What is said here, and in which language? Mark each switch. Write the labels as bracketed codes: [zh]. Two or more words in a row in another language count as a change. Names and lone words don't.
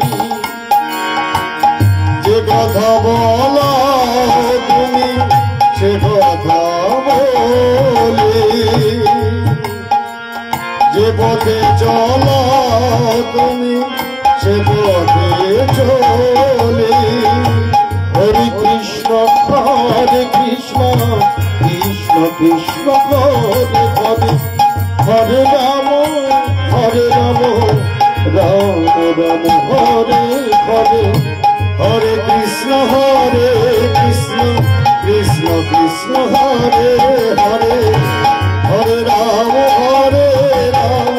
[bn] যে কথা বলা তুমি সে কথা বলি যে পথে চলা তুমি সে পথে চলি [sa] হরে কৃষ্ণ কৃষ্ণ কৃষ্ণ হরে হরে হরে রাম রাম রাম হরে হরে হরে কৃষ্ণ কৃষ্ণ কৃষ্ণ হরে হরে হরে রাম রাম